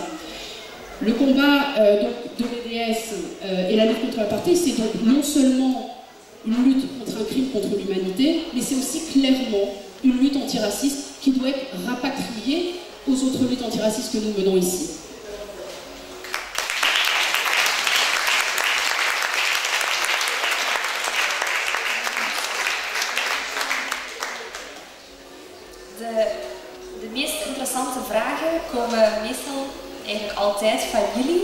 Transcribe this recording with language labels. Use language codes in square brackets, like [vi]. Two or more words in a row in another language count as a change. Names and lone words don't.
[fr] Le combat de l'EDS et la lutte contre l'apartheid, c'est donc non seulement une lutte contre un crime contre l'humanité, mais c'est aussi clairement une lutte antiraciste qui doit être rapatriée aux autres luttes antiracistes que nous menons ici. [nl] De meest interessante vragen komen meestal eigenlijk altijd van jullie.